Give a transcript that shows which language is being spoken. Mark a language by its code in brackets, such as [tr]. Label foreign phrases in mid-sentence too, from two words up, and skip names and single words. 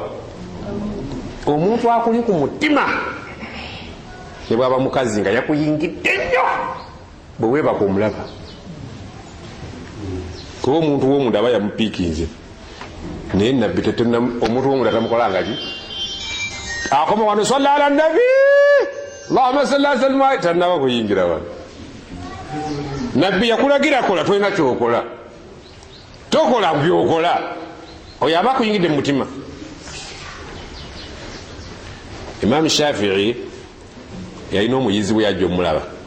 [lg] Omuntu akuli ku mutima ne bwaba mukazi nga yakuyingidde nnyo, bwe weebaka omulaba, kuba omuntu w'omunda aba yamupiikinze. Naye nabbi omuntu w'omunda tamukolanga ki, akoma wano [ar] صلى على نبي اللهم صل على محمد [lg] tanaba kuyingira wano. Nabbi yakulagira kola tolina kyokola. Tokola byokola. Oyo aba kuyingidde mu mutima. Imam Shafi'i yalina omuyizi bwe yajja omulaba.